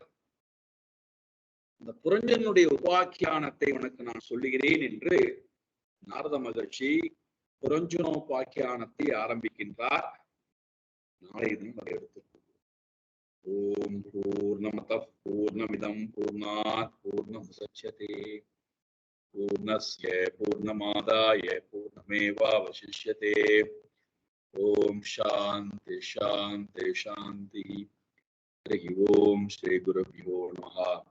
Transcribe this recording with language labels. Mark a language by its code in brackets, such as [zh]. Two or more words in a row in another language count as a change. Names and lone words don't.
[ta] அந்த புரஞ்சனுடைய உபாக்கியானத்தை உனக்கு நான் சொல்லுகிறேன் என்று நாரத மகர்ஷி புரஞ்சனோபாக்கியானத்தை ஆரம்பிக்கின்றார். நாளை தினம் அதை எடுத்துக்கொள்வோம். [sa] ओं पूर्णमदः पूर्णमिदं पूर्णात् पूर्णमुदच्यते पूर्णस्य पूर्णमादाय पूर्णमेवावशिष्यते. ओं शान्ति शान्ति शान्ति. हरि ओं श्री गुरुभ्यो नमः.